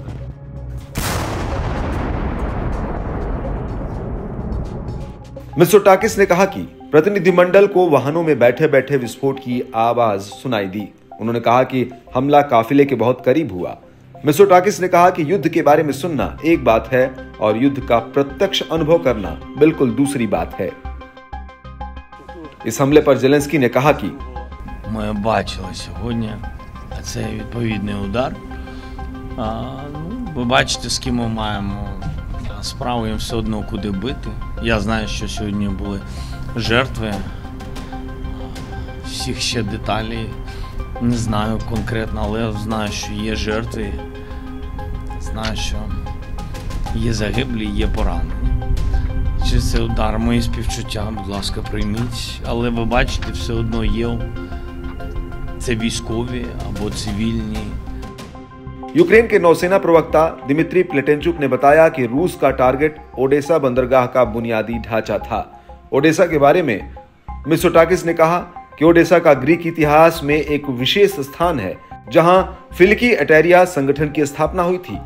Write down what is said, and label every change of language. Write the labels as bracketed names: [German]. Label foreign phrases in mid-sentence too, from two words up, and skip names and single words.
[Hindi] मित्सोटाकिस ने कहा कि प्रतिनिधिमंडल को वाहनों में बैठे बैठे विस्फोट की आवाज सुनाई दी। उन्होंने कहा कि हमला काफिले के बहुत करीब हुआ। मित्सोटाकिस ने कहा कि युद्ध के बारे में सुनना एक बात है और युद्ध का प्रत्यक्ष अनुभव करना बिल्कुल दूसरी बात है। इस हमले पर ज़ेलेंस्की ने कहा कि [Ukrainian] ми бачили сьогодні цей відповідний удар. Ви бачите, з ким ми маємо справу, їм все одно куди бити. Я знаю, що сьогодні були жертви. Всіх ще деталей не знаю конкретно, але знаю, що є жертви. Знаю, що є загиблі, є поранені. Чи це удар, мої співчуття, будь ласка, прийміть. Але ви бачите, все одно є це військові або цивільні. [Hindi] यूक्रेन के नौसेना प्रवक्ता दिमित्री प्लेटेंचुक ने बताया कि रूस का टारगेट ओडेसा बंदरगाह का बुनियादी ढांचा था। ओडेसा के बारे में मित्सोटाकिस ने कहा कि ओडेसा का ग्रीक इतिहास में एक विशेष स्थान है जहां फिलिकी एटेरिया संगठन की स्थापना हुई थी।